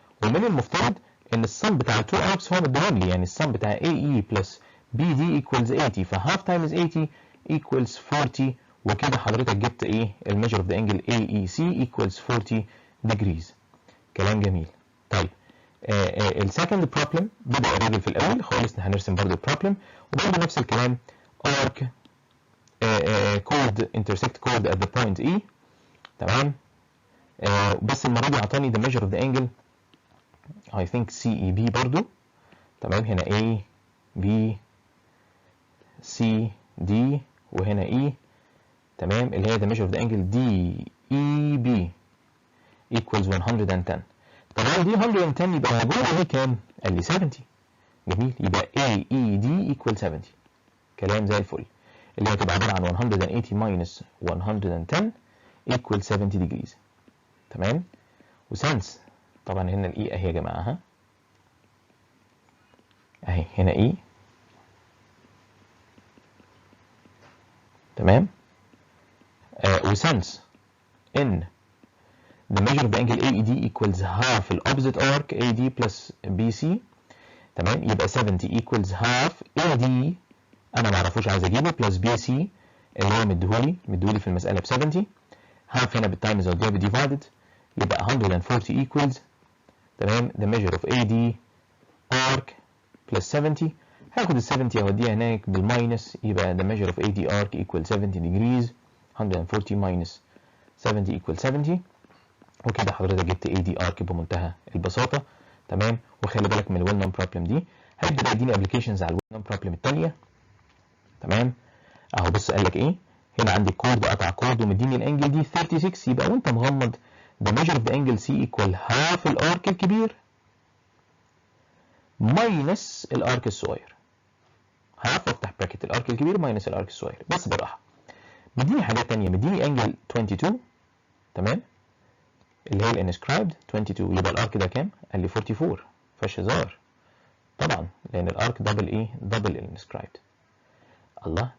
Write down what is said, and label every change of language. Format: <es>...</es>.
<ar>ومن المفترض إن السم بتاع التو اركس هو مديهم لي، يعني السم بتاع AE plus BD equals 80 فhalf times 80 equals 40. وكده حضرتك جبت ايه؟ الميجر اوف ذا انجل AEC equals 40 degrees. كلام جميل. طيب السكند بروبلم بدأ الراجل في الأول خالص هنرسم برضه البروبلم وبرضه نفس الكلام arc</ar> <en>chord intersect chord at the point E.</en> <ar>تمام. بس المرة دي اعطاني</ar> <en>the measure of the angle I think CEB برضو. تمام.</en> <ar>هنا A B C D وهنا E. تمام. اللي هي</ar> <en>the measure of the angle DEB equals 110.</en> <ar>طبعا دي 110 يبقى جوه دي كام؟ قال لي 70. جميل. يبقى AED equal 70. كلام زي الفل. اللي هتبقى عبارة عن 180 minus 110 equal 70 degrees. تمام. وسنس طبعا هنا الاي اهي يا جماعة ها اهي هنا اي.</ar> <en>تمام.</en> <ar>وسنس ان</ar> <en>the measure of the angle AED equals half the opposite arc AD plus BC. تمام.</en> <ar>يبقى 70 equals half AD انا ما اعرفوش عايز اجيبه plus BC اللي هو مديهولي في المسألة ب 70. half هنا بالتايمز او divided يبقى 140 equals. تمام.</ar> <en>the measure of AD arc plus 70.</en> <ar>هاخد ال 70 اوديها هناك بالماينس يبقى</ar> <en>the measure of AD arc equals 70 degrees. 140 minus 70 equals 70.</en> <ar>وكده حضرتك جبت AD arc بمنتهى البساطة. تمام. وخلي بالك من الويل نون بروبلم دي. هيبدأ بقى يديني ابلكيشنز على الويل نون بروبلم الثانية. تمام. اهو بص قال لك ايه. هنا عندي كورد قطع كورد ومديني الانجل دي 36. يبقى وانت مغمض</ar> <en>the measure of the angle C equal half</en> <ar>الارك الكبير ماينس الارك الصغير. هعرف افتح براكت الارك الكبير ماينس الارك الصغير بس بالراحه. مديني حاجات ثانيه. مديني انجل 22. تمام. اللي هي الانسكرايبد 22. يبقى الارك ده كام؟ قال لي 44. فيهاش هزار طبعا لان الارك دبل ايه؟ دبل الانسكرايبد. الله.</ar>